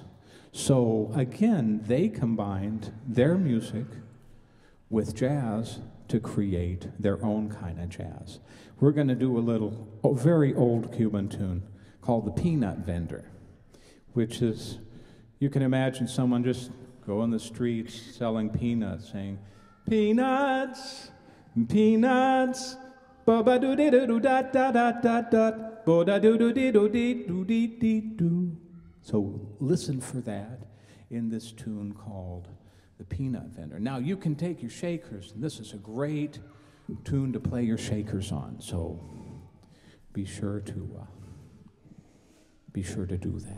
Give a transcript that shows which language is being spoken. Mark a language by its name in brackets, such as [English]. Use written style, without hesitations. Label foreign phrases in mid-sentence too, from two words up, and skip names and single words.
[English] So again, they combined their music with jazz to create their own kind of jazz. We're going to do a very old Cuban tune called The Peanut Vendor, which is, you can imagine someone just go on the streets selling peanuts, saying, "Peanuts, peanuts, ba-ba-do-dee-do-do-da-da-da-da-da, bo-da-do-do-dee-do-dee-do-dee-do." So listen for that in this tune called The Peanut Vendor. Now you can take your shakers, and this is a great tune to play your shakers on, so be sure to do that.